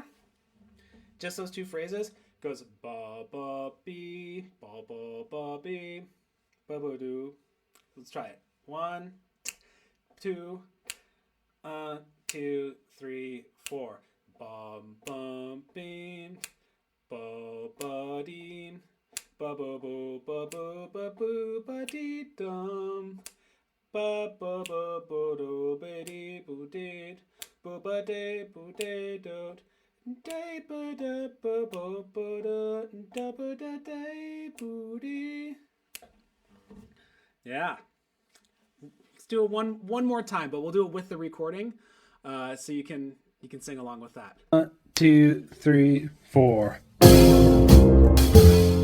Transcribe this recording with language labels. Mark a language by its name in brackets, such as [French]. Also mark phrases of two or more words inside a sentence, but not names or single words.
[English] Just those 2 phrases? Goes ba ba bee, ba ba ba bee, ba ba doo. Let's try it. 1, 2, 2, 3, 4. Bum bum beam, ba ba dee, ba ba boo ba boo ba boo ba dee dum. Ba ba ba ba do ba dee boo dee, boo ba dee boo dee dot. Day ba da ba ba ba da da ba da day booty. Yeah. Let's do it one more time, but we'll do it with the recording, so you can sing along with that. 1, 2, 3, 4.